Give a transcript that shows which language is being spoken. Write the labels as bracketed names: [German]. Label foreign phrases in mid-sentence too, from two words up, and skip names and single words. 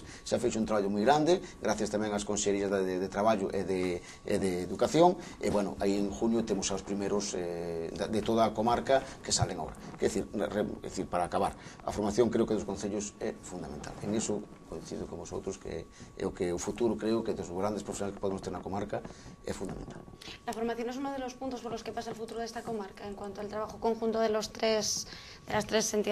[Galician] Xa fixo un traballo moi grande, gracias tamén ás consellerías de Traballo e de Educación, e, bueno, aí en junio temos aos primeros de toda a comarca que salen agora. É dicir, para acabar, a formación creo que dos concellos é fundamental. En iso coincido con vosotros que é o que o futuro creo que dos grandes profesionales que podemos ter na comarca é fundamental. [Spanish] La formación es uno de los puntos por los que pasa el futuro de esta comarca en cuanto al trabajo conjunto de las tres entidades.